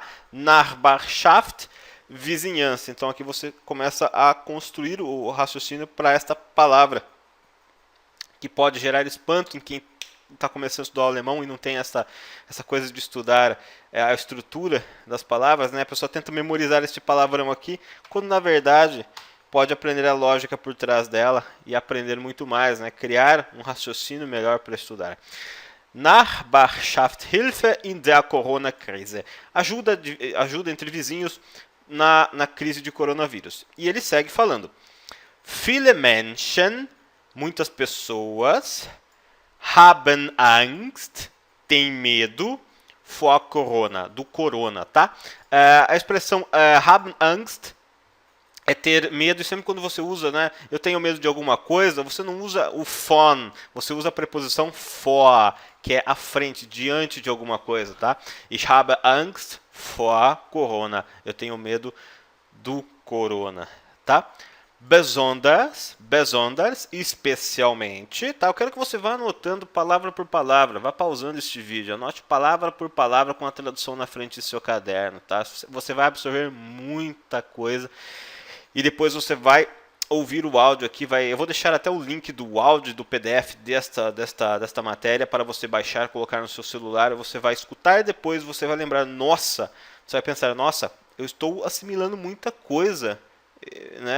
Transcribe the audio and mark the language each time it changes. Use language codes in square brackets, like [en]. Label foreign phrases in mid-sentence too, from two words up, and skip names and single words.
[pt] Nachbarschaft, vizinhança. Então aqui você começa a construir o raciocínio para esta palavra, que pode gerar espanto em quem está começando a estudar o alemão e não tem essa coisa de estudar a estrutura das palavras, né? A pessoa tenta memorizar este palavrão aqui, quando na verdade pode aprender a lógica por trás dela e aprender muito mais, né? Criar um raciocínio melhor para estudar. [de] Nachbarschaftshilfe in der Corona-Krise. [pt] Ajuda entre vizinhos na crise de coronavírus. E ele segue falando. [de] Viele Menschen, [pt] muitas pessoas, [de] haben Angst, [pt] têm medo, [de] vor Corona, [pt] do corona, tá? A expressão [de] haben Angst [pt] é ter medo, e sempre quando você usa, né, eu tenho medo de alguma coisa, você não usa o von, você usa a preposição vor, que é à frente, diante de alguma coisa, tá? [de] Ich habe Angst vor Corona. [pt] Eu tenho medo do corona, tá? Besonders, especialmente, tá? Eu quero que você vá anotando palavra por palavra, vá pausando este vídeo, anote palavra por palavra com a tradução na frente do seu caderno, tá? Você vai absorver muita coisa e depois você vai ouvir o áudio aqui, eu vou deixar até o link do áudio do PDF desta matéria para você baixar, colocar no seu celular, você vai escutar e depois você vai lembrar, nossa, você vai pensar, nossa, eu estou assimilando muita coisa, né?